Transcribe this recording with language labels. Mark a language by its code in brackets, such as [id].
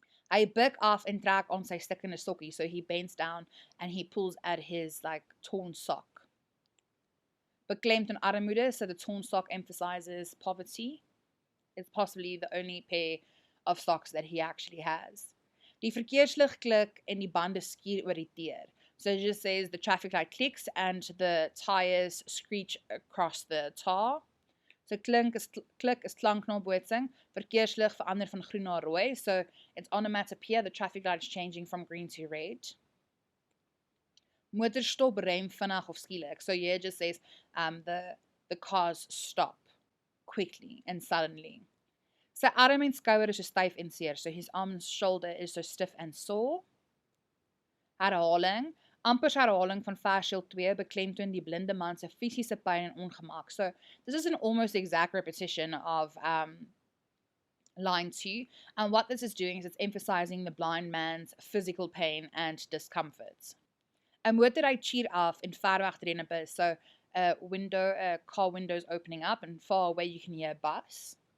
[af] Hy buig af en trek aan sy stikkende sokkie, [en] so he bends down and he pulls at his like torn sock. [af] Beklemd in armoede, [en] so the torn sock emphasizes poverty. It's possibly the only pair of socks that he actually has. [af] Die verkeerslig klik en die bande skier oor die teer. [en] So it just says the traffic light clicks and the tires screech across the tar. [af] So klik is klanknabootsing. Verkeerslig verander van groen na rooi. [en] So it's onomatopoeia, the traffic light is changing from green to red. [af] Motor stop, rem vinnig of skielik. [en] So here it just says the cars stop quickly and suddenly. [af] Sy arm en skouer is so styf en seer. [en] So his arm and shoulder is so stiff and sore. [af] Herhaling. Ampers herhaling van versdeel 2 beklemtoon die blinde man se fisiese pyn en ongemak. [en] So this is an almost exact repetition of line 2. And what this is doing is it's emphasizing the blind man's physical pain and discomfort. [af] 'n motor ry cheer af en ver weg ry 'n bus. [en] So a car window is opening up and far away you can hear a bus.